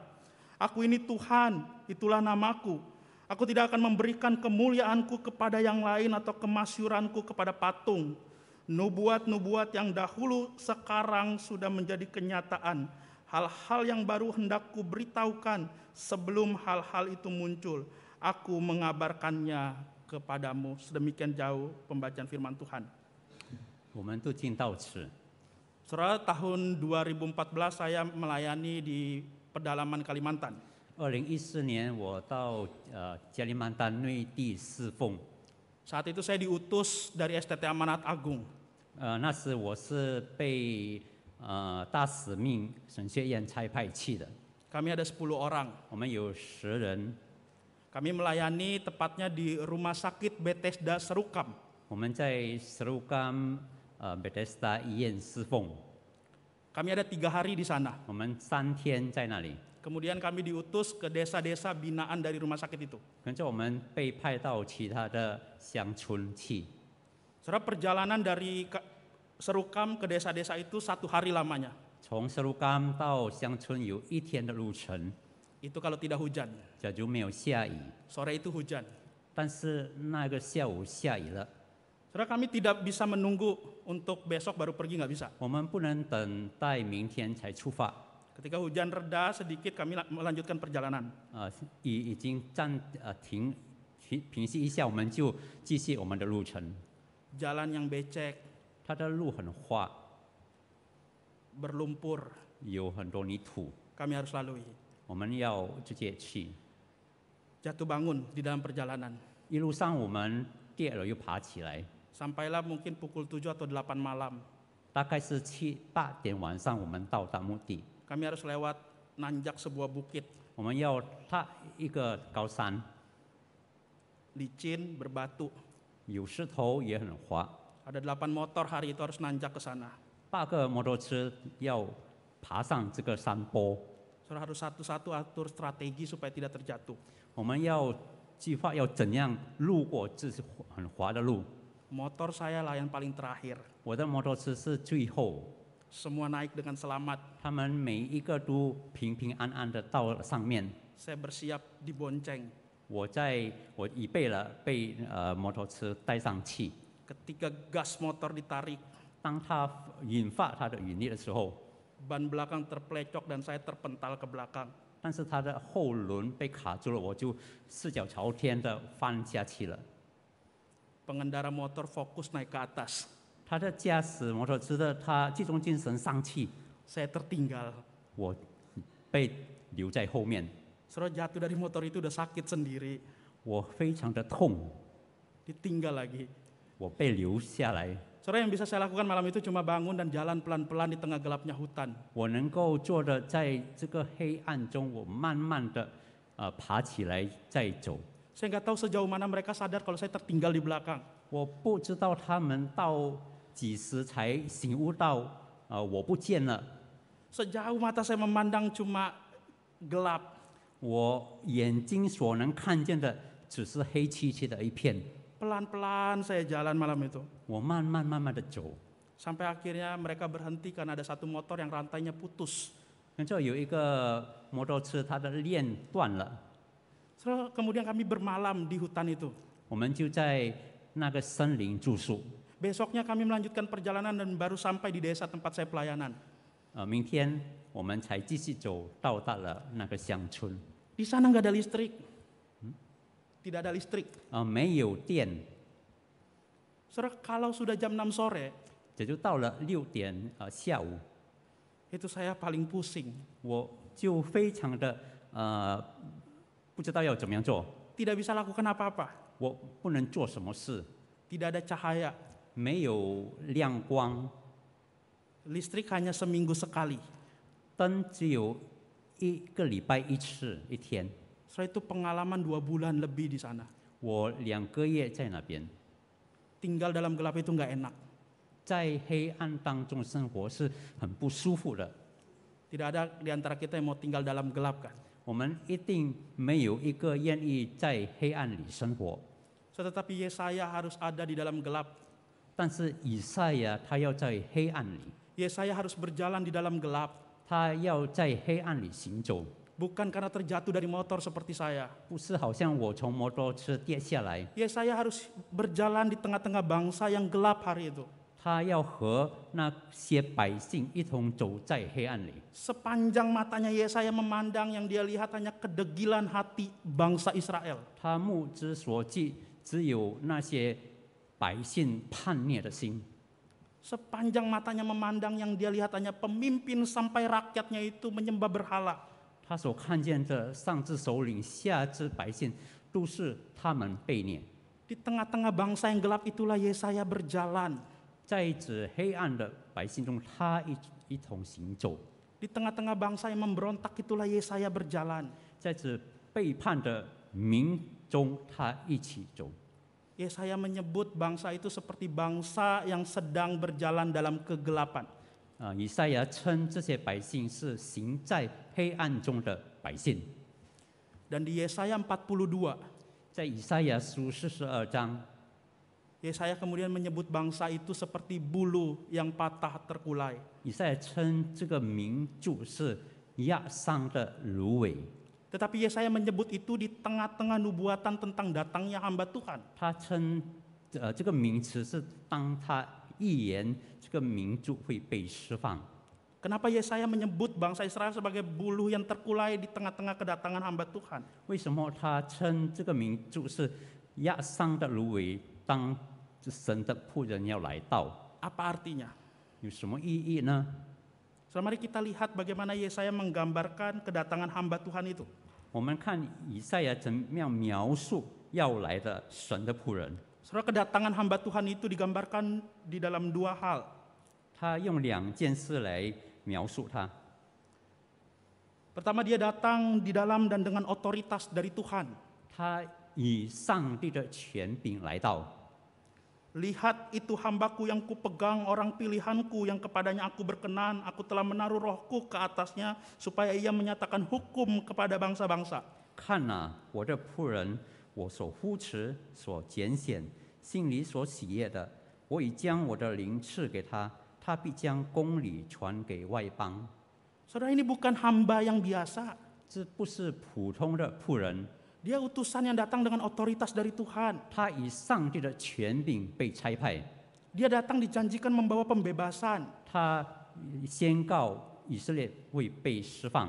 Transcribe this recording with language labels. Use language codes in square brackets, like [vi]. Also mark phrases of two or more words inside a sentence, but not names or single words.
[id] Aku ini Tuhan, itulah namaku. Aku tidak akan memberikan kemuliaanku kepada yang lain atau kemasyuranku kepada patung. Nubuat-nubuat yang dahulu sekarang sudah menjadi kenyataan. Hal-hal yang baru hendak kuberitahukan sebelum hal-hal itu muncul. Aku mengabarkannya kepadamu. Sedemikian jauh pembacaan firman Tuhan. [zh] 我们读经到此。 [id] Saudara, tahun 2014 saya melayani di pedalaman Kalimantan. [zh] 2014 年，我到加利曼丹内地侍奉。 [id] Saat itu saya diutus dari STT Amanat Agung. [zh] 那时我是被大使命神学院差派去的。 [id] Kami ada 10 orang. [zh] 我们有10人， [id] Kami melayani tepatnya di Rumah Sakit Bethesda Serukam. [zh] 我们在石路冈Bethesda 医院侍奉。 [id] Kami ada 3 hari di sana. [zh] 我们3天在那里， [id] Kemudian kami diutus ke desa-desa binaan dari rumah sakit itu. [zh] 跟着我们被派到其他的乡村去。 [id] Saudara, perjalanan dari Serukam ke desa-desa itu 1 hari lamanya. [zh] 从石路冈到乡村有1天的路程， [id] Itu kalau tidak hujan. [zh] 假如没有下雨， [id] Sore itu hujan. [zh] 但是那个下午下雨了， [id] Saudara, kami tidak bisa menunggu untuk besok baru pergi, nggak bisa. [zh] 我们不能等待明天才出发。 [id] Ketika hujan reda sedikit kami melanjutkan perjalanan. [zh] 已经平息一下，我们就继续我们的路程。 [id] Jalan yang becek, [zh] 它的路很滑， [id] berlumpur, [zh] 有很多泥土， [id] kami harus lalui. [zh] 我们要直接去。 [id] Jatuh bangun di dalam perjalanan. [zh] 一路上我们跌了又爬起来， [id] Sampailah mungkin pukul 7 atau 8 malam. [zh] 大概是8点晚上我们到达目的。 [id] Kami harus lewat nanjak sebuah bukit, [zh] 我们要踏一个高山， [id] licin, berbatu. [zh] 有石头也很滑。 [id] Ada 8 motor hari itu harus nanjak ke sana. [zh] 8 个摩托车要爬上这个山坡， [id] Saudara harus satu-satu atur strategi supaya tidak terjatuh. [zh] 我们要计划要怎样路过这是很滑的路。 [id] Motor saya lah yang paling terakhir. [zh] 我的摩托车是最后， [id] Semua naik dengan selamat. [zh] 他们每一个都平平安安的到了上面。 [id] Saya bersiap dibonceng. [zh] 我预备了被摩托车带上去。 [id] Ketika gas motor ditarik, [zh] 当它引发它的引力的时候， [id] ban belakang terplecok dan saya terpental ke belakang. [zh] 但是它的后轮被卡住了，我就四脚朝天的翻下去了。 [id] Pengendara motor fokus naik ke atas. [zh] 他的驾驶摩托车的他集中精神上去， [id] saya tertinggal. [zh] 我被留在后面， [id] Saudara jatuh dari motor itu udah sakit sendiri, [zh] 我非常的痛， [id] ditinggal lagi. [zh] 我被留下来。 [id] Saudara, yang bisa saya lakukan malam itu cuma bangun dan jalan pelan-pelan di tengah gelapnya hutan. [zh] 我能够做的，在这个黑暗中，我慢慢的爬起来再走。 [id] Saya nggak tahu sejauh mana mereka sadar kalau saya tertinggal di belakang. [zh] 我不知道他们到几时才醒悟到，我不见了。 [id] Sejauh mata saya memandang cuma gelap. [zh] 我眼睛所能看见的只是黑漆漆的一片。 [id] Pelan-pelan saya jalan malam itu. [zh] 我慢慢的走， [id] Sampai akhirnya mereka berhenti karena ada satu motor yang rantainya putus. [zh] 然后有一个摩托车，它的链断了， [id] So, kemudian kami bermalam di hutan itu. [zh] 我们就在那个森林住宿。 [id] Besoknya kami melanjutkan perjalanan dan baru sampai di desa tempat saya pelayanan. [zh] 明天我们才继续走，到达了那个乡村。 [id] Di sana nggak ada listrik. Tidak ada listrik. [zh] 没有电， [id] Saudara, kalau sudah jam 6 sore, [zh] 也就到了6点下午， [id] itu saya paling pusing. [zh] 我就非常的不知道要怎么样做， [id] Tidak bisa lakukan apa-apa. [zh] 我不能做什么事， [id] Tidak ada cahaya. [zh] 没有亮光， [id] Listrik hanya seminggu sekali. [zh] 灯只有1个礼拜1次1天。 [id] Setelah itu pengalaman 2 bulan lebih di sana. [zh] 我2个月在那边， [id] Tinggal dalam gelap itu nggak enak. [zh] 在黑暗当中生活是很不舒服的。 [id] Tidak ada di antara kita yang mau tinggal dalam gelap kan. [zh] 我们一定没有一个愿意在黑暗里生活。 [id] Tetapi Yesaya harus ada di dalam gelap. [zh] 但是以赛亚他要在黑暗里， [id] Yesaya harus berjalan di dalam gelap. [zh] 他要在黑暗里行走， [id] Bukan karena terjatuh dari motor seperti saya. [zh] 不是好像我从摩托车跌下来。 [id] Yesaya harus berjalan di tengah-tengah bangsa yang gelap hari itu. [zh] 他要和那些百姓一同走在黑暗里。 [id] Sepanjang matanya Yesaya memandang, yang dia lihat hanya kedegilan hati bangsa Israel. [zh] 他目之所及，只有那些百姓叛逆的心。 [id] Sepanjang matanya memandang, yang dia lihat hanya pemimpin sampai rakyatnya itu menyembah berhala. [zh] 他所看见的上至首领，下至百姓，都是他们被虐。 [id] Di tengah-tengah bangsa yang gelap itulah Yesaya berjalan. [zh] 在这黑暗的百姓中，他一同行走； [id] Di tengah-tengah bangsa yang memberontak itulah Yesaya berjalan. [zh] 在这背叛的民中，他一起走。 [id] Yesaya menyebut bangsa itu seperti bangsa yang sedang berjalan dalam kegelapan. [zh] 以赛亚称这些百姓是行在黑暗中的百姓。 [id] Dan di Yesaya 42, [zh] 在以赛亚书42章， [id] Yesaya kemudian menyebut bangsa itu seperti bulu yang patah terkulai. [zh] 以赛亚称这个民族是压伤的芦苇。 [id] Tetapi Yesaya menyebut itu di tengah-tengah nubuatan tentang datangnya hamba Tuhan. [zh] 他称这个名词是当他预言这个民族会被释放。 [id] Kenapa Yesaya menyebut bangsa Israel sebagai bulu yang terkulai di tengah-tengah kedatangan hamba Tuhan? [zh] 为什么他称这个民族是压伤的芦苇？当神的仆人要来到， [id] Apa artinya? [zh] 有什么意义呢？ [id] So, mari kita lihat bagaimana Yesaya menggambarkan kedatangan hamba Tuhan itu. [zh] 我们看以赛亚怎么样描述要来的神的仆人。 [id] Saudara, kedatangan hamba Tuhan itu digambarkan di dalam 2 hal. [zh] 他用2件事来描述他。 [id] Pertama, dia datang di dalam dan dengan otoritas dari Tuhan. [zh] 他以上帝的权柄来到。 [id] Lihat, itu hambaku yang kupegang, orang pilihanku yang kepadanya aku berkenan. Aku telah menaruh rohku ke atasnya supaya ia menyatakan hukum kepada bangsa-bangsa. [zh] 看哪，我的仆人，我所呼持、所拣选、心里所喜悦的，我已将我的灵赐给他，他必将公理传给外邦。 [id] Saudara, ini bukan hamba yang biasa. [zh] 这不是普通的仆人， [id] Dia utusan yang datang dengan otoritas dari Tuhan. [zh] 他以上帝的权柄被差派， [id] Dia datang dijanjikan membawa pembebasan. [zh] 他宣告以色列会被释放。